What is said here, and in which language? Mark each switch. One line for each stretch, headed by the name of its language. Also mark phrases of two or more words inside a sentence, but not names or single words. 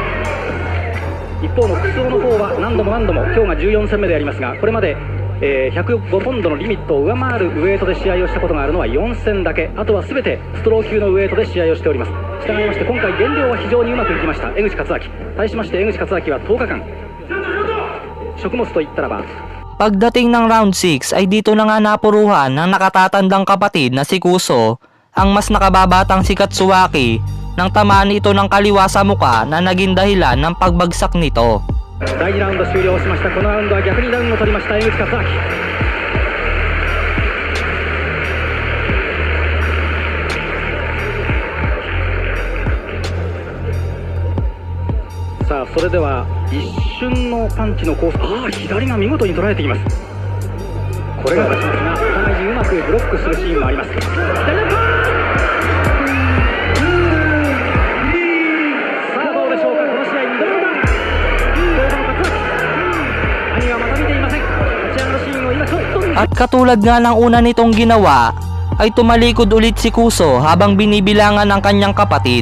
Japanese: 一方のクソの方は何度も今日が14戦目でやりますが、これまで、105ポンドのリミットを上回るウェイトで試合をしたことがあるのは4戦だけ。あとは全てストロー級のウェイトで試合をしております。したがいまして今回減量は非常にうまくいきました江口勝明。対しまして江口勝明は10日間食物といったらば
Filipino: Pagdating ng round 6 ay dito na nga napuruhan ng nakatatandang kapatid na si Kuso ang mas nakababatang si Katsuaki nang tamaan ito ng kaliwa sa muka na naging dahilan ng pagbagsak nito.
Japanese: 第2ラウンド終了しました。このラウンドは逆にダウンを取りました江口勝明。さあそれでは一瞬のパンチのコース、左が見事に捉えています。これが出しますがお互いにうまくブロックするシーンもあります。左のパン
Filipino: At katulad nga ng una nitong ginawa, ay tumalikod ulit si Kuso habang binibilangan ng kanyang kapatid.